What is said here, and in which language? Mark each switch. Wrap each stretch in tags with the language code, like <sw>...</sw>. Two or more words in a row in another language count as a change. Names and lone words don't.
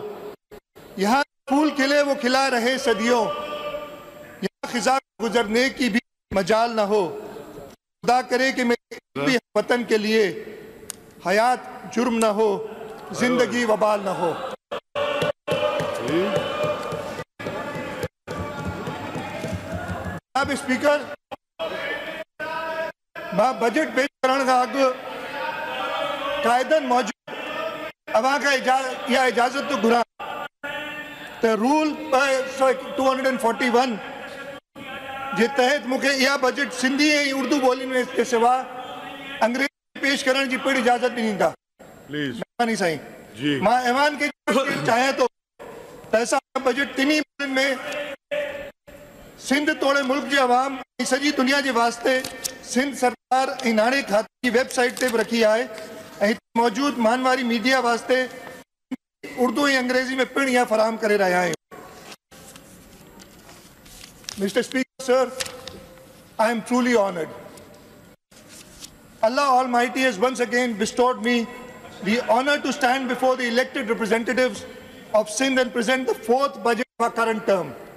<ur>یہاں پھول کھلے وہ کھلا رہے صدیوں، یہاں خزاں گزرنے کی بھی مجال نہ ہو. خدا کرے کہ میرے وطن کے لیے حیات جرم نہ ہو، زندگی وبال نہ ہو. جناب اسپیکر,</ur> <sd>मां बजट पेश करण खां अॻु क़ाइदनि मौजूद अवां खां इहा इजाज़त तो घुरां त रूल 241 जे तहत मूंखे इहा बजट सिंधी ऐं उर्दू ॿोलियुनि में के सिवा अंग्रेजी पेश करण जी पिणु इजाज़त ॾींदा। महिरबानी साईं जी। मां ऐवान खे चाहियां थो त असां बजट टिनी ॿोलियुनि में सिंध तोड़े मुल्क जे अवाम ऐं सॼी दुनिया जे वास्ते सिंध सरकार ऐं नाणे खाते की वेबसाइट ते बि रखी आहे ऐं मौजूद मानवारी मीडिया वास्ते उर्दू ऐं अंग्रेजी में पिणु इहा फराहम करे रहिया आहियूं।</sd> <en>Mr. Speaker, sir, I am truly honored. Allah Almighty has once again bestowed me the honor to stand before the elected representatives of Sindh and present the fourth budget of our current term.</en>